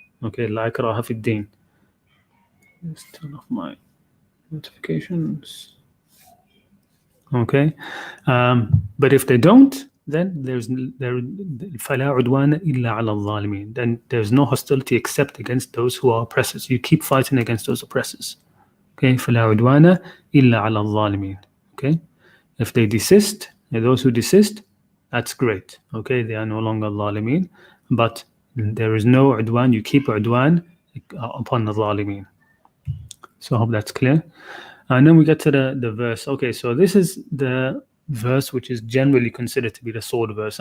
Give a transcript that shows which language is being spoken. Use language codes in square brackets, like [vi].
[en] Okay, [ar] la ikraha fi din. [en] Let's turn off my notifications. Okay, but if they don't, then [ar] فَلَا عُدْوَانَ إِلَّا عَلَى الظَّالِمِينَ, [en] then there's no hostility except against those who are oppressors. You keep fighting against those oppressors. Okay, [ar] فَلَا عُدْوَانَ إِلَّا عَلَى الظَّالِمِينَ. [en] Okay, if they desist, those who desist, that's great. Okay, they are no longer ظالمين, but there is no udwan. You keep udwan upon the ظالمين. So I hope that's clear. And then we get to the verse. Okay, so this is the verse which is generally considered to be the sword verse.